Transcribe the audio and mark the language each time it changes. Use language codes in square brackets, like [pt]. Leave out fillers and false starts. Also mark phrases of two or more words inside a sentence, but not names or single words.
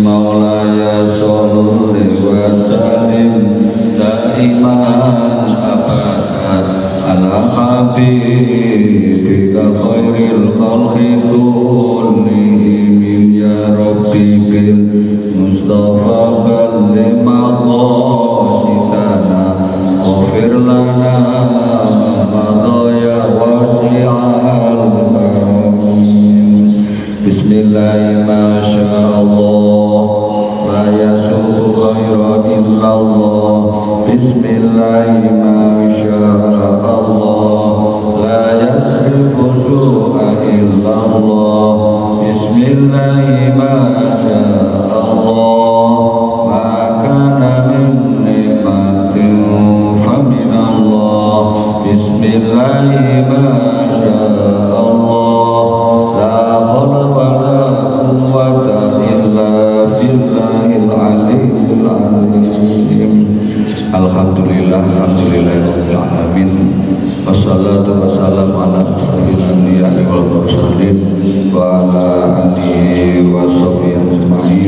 [ar] مولاي صل وسلم دائما أبدا على حبيبك خير الخلق كلهم. يا رب بالمصطفى بلغ مقاصدنا واغفر لنا ما مضى واسع الكرم. بسم الله ما شاء الله لا يسوق الخير إلا الله. بسم الله ما شاء الله لا يصرف السوء إلا الله. بسم الله ما شاء الله ما كان من نعمة فمن الله. بسم الله ما شاء الله لا حول ولا قوة إلا بالله العلي العظيم. الحمد لله، الحمد لله رب العالمين. والصلاة والسلام على أشرف الأنبياء والمرسلين وعلى آله وصحبه أجمعين.